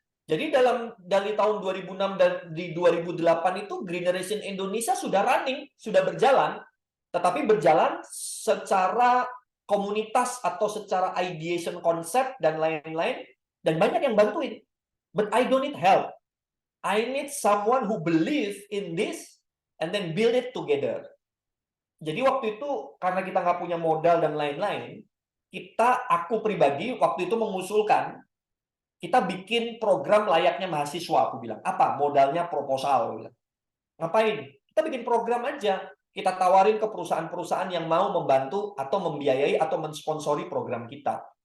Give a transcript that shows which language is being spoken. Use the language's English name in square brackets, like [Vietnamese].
[Indonesian] Jadi dari tahun 2006 dan di 2008 itu Greeneration Indonesia sudah running, sudah berjalan, tetapi berjalan secara komunitas atau secara ideation konsep dan lain-lain, dan banyak yang bantuin. [English] But I don't need help. I need someone who believe in this and then build it together. [Indonesian] Jadi waktu itu karena kita nggak punya modal dan lain-lain, aku pribadi waktu itu mengusulkan kita bikin program layaknya mahasiswa. Aku bilang, apa? Modalnya proposal. Aku bilang. Ngapain? Kita bikin program aja. Kita tawarin ke perusahaan-perusahaan yang mau membantu atau membiayai atau mensponsori program kita.